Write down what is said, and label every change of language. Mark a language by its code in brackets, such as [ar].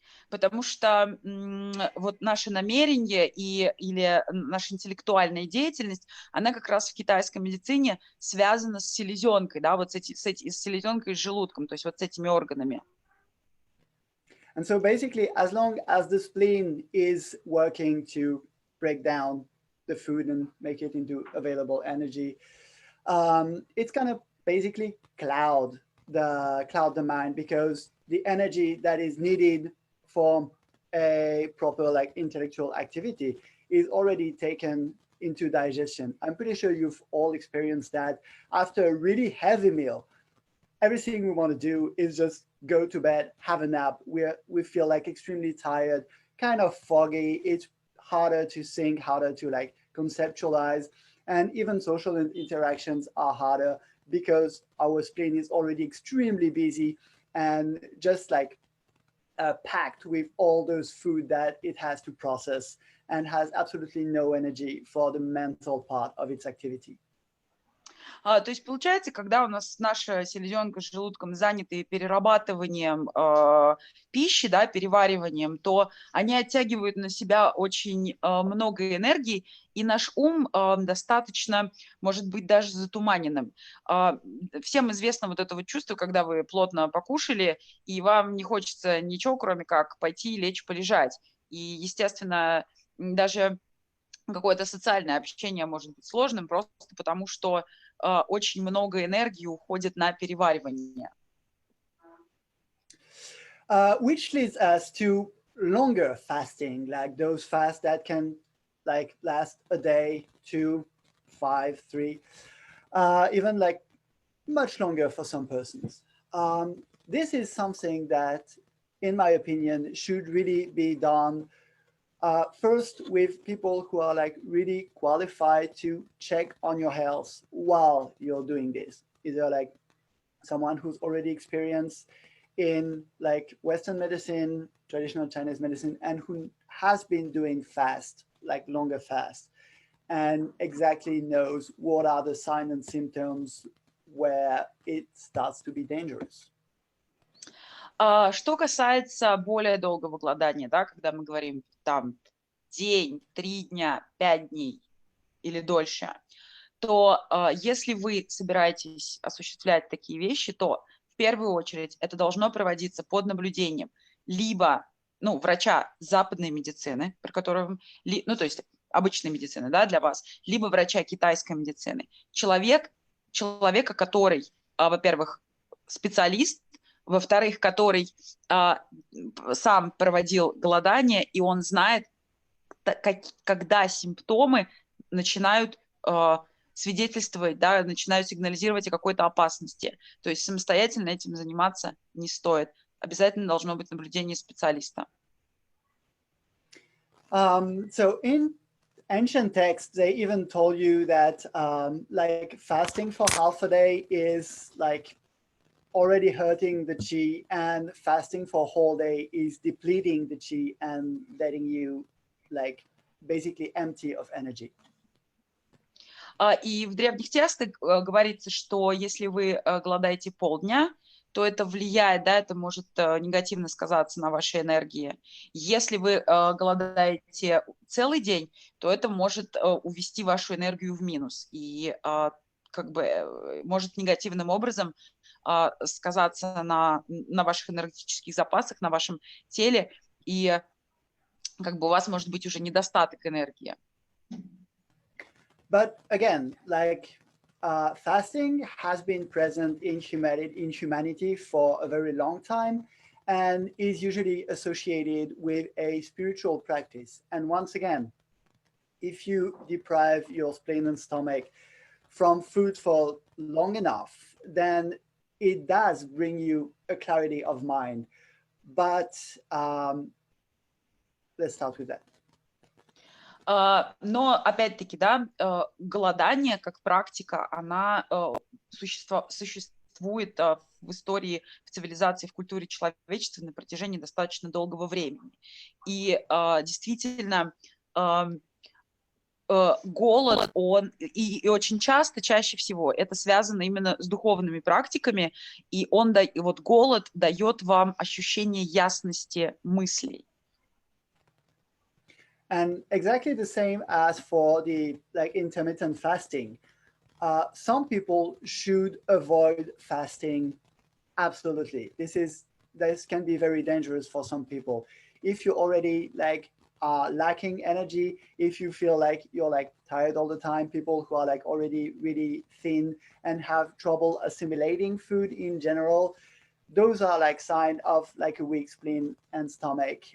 [ru] Потому что вот наше намерение или наша интеллектуальная деятельность, она как раз в китайской медицине связана с селезенкой, да, вот с селезенкой и с желудком, то есть вот с этими органами. [en] And so basically, as long as the spleen is working to break down the food and make it into available energy, it's gonna basically cloud the mind, because the energy that is needed for a proper like intellectual activity is already taken into digestion. I'm pretty sure you've all experienced that after a really heavy meal. Everything we want to do is just go to bed, have a nap. We feel like extremely tired, kind of foggy. It's harder to think, harder to like conceptualize, and even social interactions are harder because our spleen is already extremely busy and just like packed with all those food that it has to process, and has absolutely no energy for the mental part of its activity. [ru] То есть получается, когда у нас наша селезенка с желудком заняты перерабатыванием пищи, да, перевариванием, то они оттягивают на себя очень много энергии, и наш ум достаточно, может быть, даже затуманенным. Всем известно вот это вот чувство, когда вы плотно покушали, и вам не хочется ничего, кроме как пойти, лечь, полежать. И, естественно, даже какое-то социальное общение может быть сложным, просто потому что очень много энергии уходит на переваривание. [en] Which leads us to longer fasting, like those fasts that can like last a day, 2, 5, 3, even like much longer for some persons. This is something that, in my opinion, should really be done first with people who are like really qualified to check on your health while you're doing this. Either like someone who's already experienced in like Western medicine, traditional Chinese medicine, and who has been doing fast, like longer fast, and exactly knows what are the signs and symptoms where it starts to be dangerous. [ru] Что касается более долгого голодания, да, когда мы говорим там день, 3 дня, 5 дней или дольше, то если вы собираетесь осуществлять такие вещи, то в первую очередь это должно проводиться под наблюдением либо врача западной медицины, про которого, то есть обычной медицины, да, для вас, либо врача китайской медицины. Человека, который, во-первых, специалист, во-вторых, который сам проводил голодание, и он знает, когда симптомы начинают свидетельствовать, да, начинают сигнализировать о какой-то опасности. То есть самостоятельно этим заниматься не стоит. Обязательно должно быть наблюдение специалиста. [en] So in ancient texts, they even told you that like fasting for half a day is like already hurting the qi, and fasting for a whole day is depleting the qi and letting you like basically empty of energy. [ru] И в древних текстах говорится, что если вы голодаете полдня, то это влияет, да, это может негативно сказаться на вашей энергии. Если вы голодаете целый день, то это может увести вашу энергию в минус и как бы может негативным образом сказаться на ваших энергетических запасах, на вашем теле, и как бы у вас может быть уже недостаток энергии. [en] But again, like fasting has been present in humanity for a very long time and is usually associated with a spiritual practice. And once again, if you deprive your spleen and stomach from food for long enough, then it does bring you a clarity of mind. But let's start with that. [ru] Но, опять-таки, да, голодание как практика, она существует в истории, в цивилизации, в культуре человечества на протяжении достаточно долгого времени. И действительно, голод, он и очень часто, чаще всего, это связано именно с духовными практиками, и вот голод дает вам ощущение ясности мыслей. [en] And exactly the same as for the like intermittent fasting. Some people should avoid fasting absolutely. This can be very dangerous for some people. If you already like are lacking energy, if you feel like you're like tired all the time, people who are like already really thin and have trouble assimilating food in general, those are like sign of like a weak spleen and stomach.